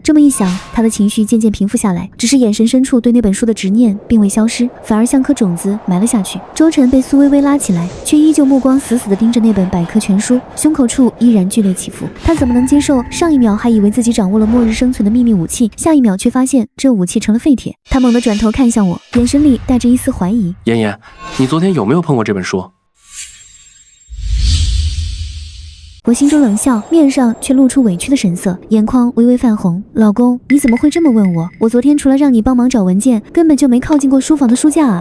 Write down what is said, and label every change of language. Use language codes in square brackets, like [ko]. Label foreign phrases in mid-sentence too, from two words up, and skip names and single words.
[zh] 這麼一想，他的情緒漸漸平復下來，只是眼神深處對那本書的執念並未消失，反而像顆種子埋了下去。周晨被蘇微微拉起來，卻依舊目光死死地盯着那本百科全書，胸口處依然剧烈起伏。他怎麼能接受上一秒還以為自己掌握了末日生存的秘密武器，下一秒卻發現這武器成了廢鐵？他猛地轉頭看向我，眼神裡帶着一絲懷疑。妍妍，你昨天有沒有碰過這本書？我心中冷笑，面上卻露出委屈的神色，眼眶微微泛紅。老公，你怎麼會這麼問我？我昨天除了讓你幫忙找文件，根本就沒靠近過書房的書架啊！